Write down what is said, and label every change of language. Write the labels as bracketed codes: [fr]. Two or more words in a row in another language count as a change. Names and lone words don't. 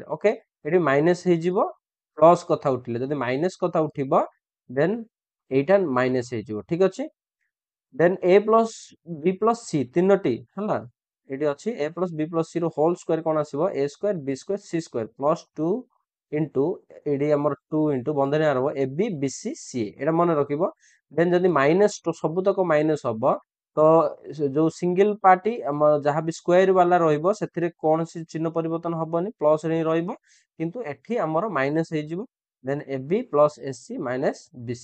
[or] ଓକେ, ଏଠି ମାଇନସ୍ ହେଇଯିବ ପ୍ଲସ୍ କଥା ଉଠିଲେ, ଯଦି ମାଇନସ୍ କଥା ଉଠିବ ଦେନ୍ ଏଇଟା ମାଇନସ୍ ହେଇଯିବ ଠିକ ଅଛି। [en] then a plus b plus c [or] ତିନୋଟି ହେଲା, ଏଠି ଅଛି [en] a plus b plus c [or] ର [en] whole square [or] କଣ ଆସିବ [en] a square b square c square plus 2 into [or] ଏଠି ଆମର 2 ଇଣ୍ଟୁ ବନ୍ଧନୀ ଆରମ୍ଭ ab bc ca, ଏଇଟା ମନେ ରଖିବ। ଦେନ୍ ଯଦି ମାଇନସ୍ ସବୁତକ ମାଇନସ୍ ହବ ତ ଯୋଉ [en] single party [or] ଆମର ଯାହା ବି ସ୍କୋୟାର ବାଲା ରହିବ ସେଥିରେ କୌଣସି ଚିହ୍ନ ପରିବର୍ତ୍ତନ ହବନି, ପ୍ଲସ୍ ରେ ହିଁ ରହିବ, କିନ୍ତୁ ଏଠି ଆମର ମାଇନସ୍ ହେଇଯିବ। [en] then ab plus ac minus bc.